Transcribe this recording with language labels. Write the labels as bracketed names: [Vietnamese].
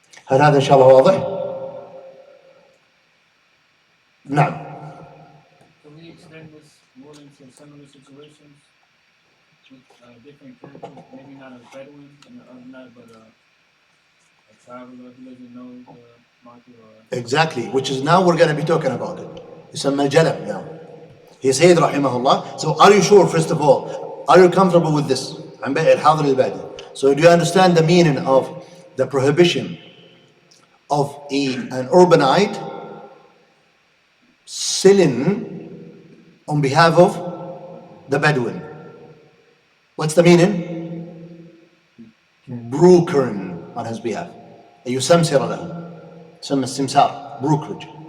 [Arabic] هل هذا إن شاء الله واضح؟ نعم. [English] Can we extend this ruling to similar situations with different characters? Maybe not a Bedouin and not, but a traveler who doesn't know the market or. Exactly, which is now we're going to be talking about it. [Arabic] يسمى جلب now. [English] He said [Arabic] رحمه الله. [English] So are you sure, first of all, are you comfortable with this? [Arabic] عن بيع الحاضر للبادي. [English] So do you understand the meaning of the prohibition of an urbanite selling on behalf of the Bedouin? What's the meaning? Brokering on his behalf. [Arabic] يسمسر له. يسمى السمسار, brokerage.